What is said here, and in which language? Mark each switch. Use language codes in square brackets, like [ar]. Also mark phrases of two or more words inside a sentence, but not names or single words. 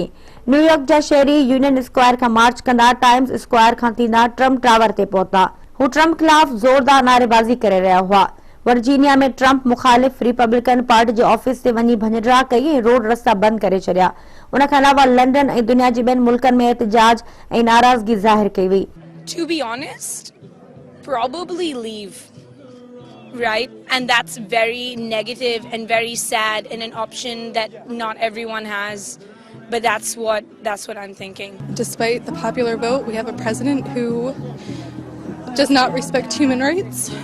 [sd] न्यूयॉर्क जा शहरी यूनियन स्क्वायर खां मार्च कंदा टाइम्स स्क्वायर खां थींदा ट्रम्प टावर ते पहुता। हू ट्रम्प ख़िलाफ़ ज़ोरदार नारेबाज़ी करे रहिया हुआ। वर्जीनिया में ट्रंप मुखालिफ रिपब्लिकन पार्टी जे ऑफिस ते वञी भञिड़ा कई ऐं रोड रस्ता बंद करे छॾिया। उन खां अलावा लंडन ऐं दुनिया जे ॿियनि मुल्कनि में एहतजाज ऐं नाराज़गी ज़ाहिर कई वई। [en] To be honest, probably leave. Right? And that's very negative and very sad and an option that not everyone has. But that's what I'm thinking. Despite the popular vote, we have a president who does not respect human rights.